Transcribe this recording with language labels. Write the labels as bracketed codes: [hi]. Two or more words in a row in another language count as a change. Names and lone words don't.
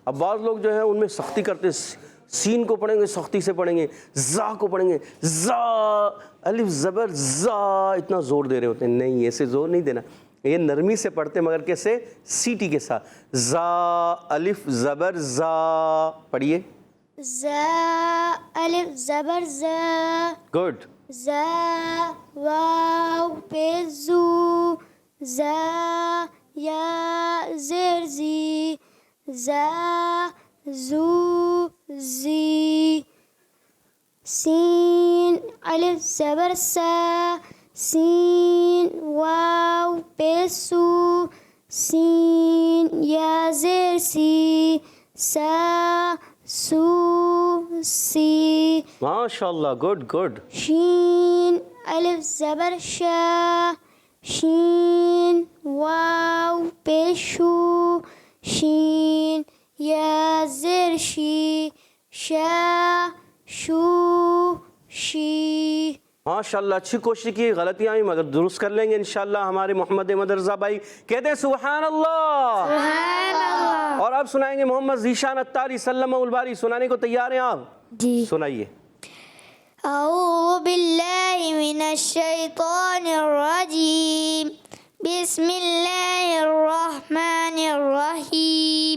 [ur] اب بعض لوگ جو ہیں ان میں سختی کرتے سین کو پڑھیں گے سختی سے پڑھیں گے, زا کو پڑھیں گے زا, الف زبر زا, اتنا زور دے رہے ہوتے ہیں. نہیں, ایسے زور نہیں دینا, یہ نرمی سے پڑھتے مگر کیسے, سیٹی کے ساتھ. زا الف زبر زا, پڑھیے. زا الف زبر زا, گڈ. زا واو پیش زو, زا یا زیر زی, زا زو زی. سین الف زبر سا, سین واو پیش سو, سین یا زیر سی, سا سو سی. [ar] ماشاء اللہ, [en] good good. [ur] شین الف زبر شا, شین واو پیش شو, شین یا زیر شی, شا شو شی. ماشاء اللہ, اچھی کوشش کی, غلطیاں آئیں مگر درست کر لیں گے انشاءاللہ. ہمارے محمد مدرزہ بھائی کہتے ہیں [ar] سبحان اللہ. سبحان اللہ. [ur] اور آپ سنائیں گے محمد ذیشان اتاری سلم الباری, سنانے کو تیار ہیں آپ؟ جی. سنائیے. [ar] اعوذ باللہ من الشیطان الرجیم, بسم اللہ الرحمن الرحیم.